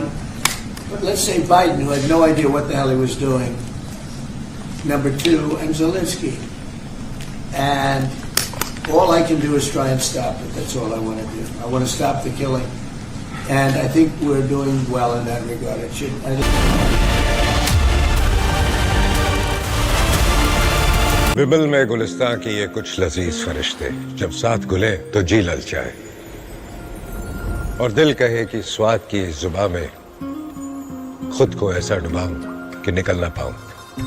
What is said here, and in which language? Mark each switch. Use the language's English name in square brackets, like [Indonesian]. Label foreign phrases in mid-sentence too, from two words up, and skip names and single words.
[English] But let's say Biden, who had no idea what the hell he was doing. Number 2, and Zelensky. And all I can do is try and stop it. That's all I want to do. I want to stop the killing. And I think we're doing well in that regard. It should. [Hindi] विमल में गुलिस्तां की ये कुछ लजीज फरिश्ते जब साथ गुले तो जी ललचाए और दिल कहे कि स्वाद की इस जुबान में खुद को ऐसा डुबाऊं कि निकल ना पाऊं।